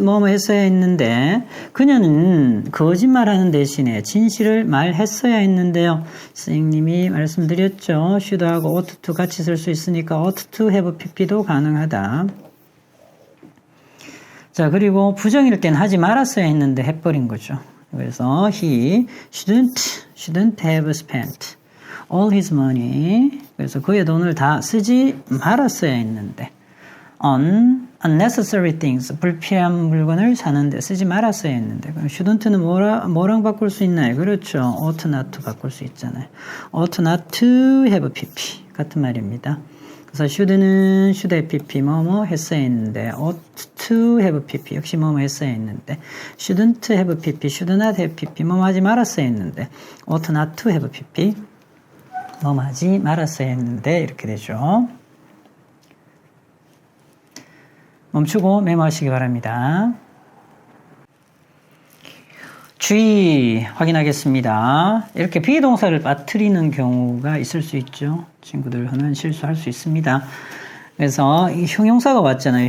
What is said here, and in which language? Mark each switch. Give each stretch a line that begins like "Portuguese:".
Korean: 뭐뭐 했어야 했는데 그녀는 거짓말하는 대신에 진실을 말했어야 했는데요. 선생님이 말씀드렸죠. should하고 ought to 같이 쓸 수 있으니까 ought to have pp도 가능하다. 자, 그리고 부정일 땐 하지 말았어야 했는데 해버린 거죠. 그래서
English: he shouldn't have spent all his money.
Korean: 그래서 그의 돈을 다 쓰지 말았어야 했는데
English: on unnecessary things,
Korean: 불필요한 물건을 사는데 쓰지 말았어야 했는데 그럼 shouldn't는 뭐랑 바꿀 수 있나요? 그렇죠. ought not to 바꿀 수 있잖아요. ought not to have pp 같은 말입니다. 그래서 should는 should have pp 뭐뭐 했어야 했는데 ought to have pp 역시 뭐뭐 했어야 했는데 shouldn't have pp should not have pp 뭐뭐 하지 말았어야 했는데 ought not to have pp 뭐뭐 하지 말았어야 했는데 이렇게 되죠. 멈추고 메모하시기 바랍니다. 주의 확인하겠습니다. 이렇게 비동사를 빠뜨리는 경우가 있을 수 있죠. 친구들 흔한 실수할 수 있습니다. 그래서 이 형용사가 왔잖아요.